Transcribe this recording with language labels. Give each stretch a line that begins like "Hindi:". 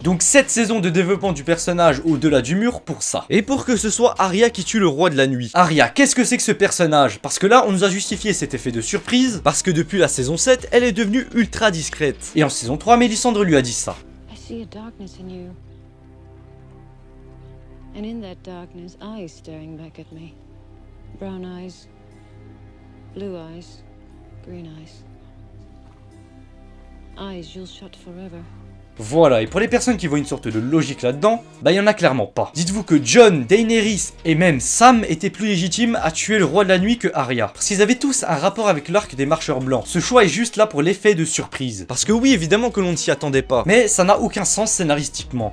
French: Donc cette saison de développement du personnage au-delà du mur pour ça. Et pour que ce soit Arya qui tue le roi de la nuit. Arya, qu'est-ce que c'est que ce personnage? Parce que là, on nous a justifié cet effet de surprise, parce que depuis la saison 7, elle est devenue ultra discrète. Et en saison 3, Mélisandre lui a dit ça.
English: I see a darkness in you. And in that darkness, eyes staring back at me. Brown eyes, blue eyes, green eyes. Eyes you'll shut forever.
French: Voilà, et pour les personnes qui voient une sorte de logique là-dedans, bah il y en a clairement pas. Dites-vous que Jon, Daenerys et même Sam étaient plus légitimes à tuer le roi de la nuit que Arya. Parce qu'ils avaient tous un rapport avec l'arc des marcheurs blancs. Ce choix est juste là pour l'effet de surprise. Parce que oui, évidemment que l'on ne s'y attendait pas. Mais ça n'a aucun sens scénaristiquement.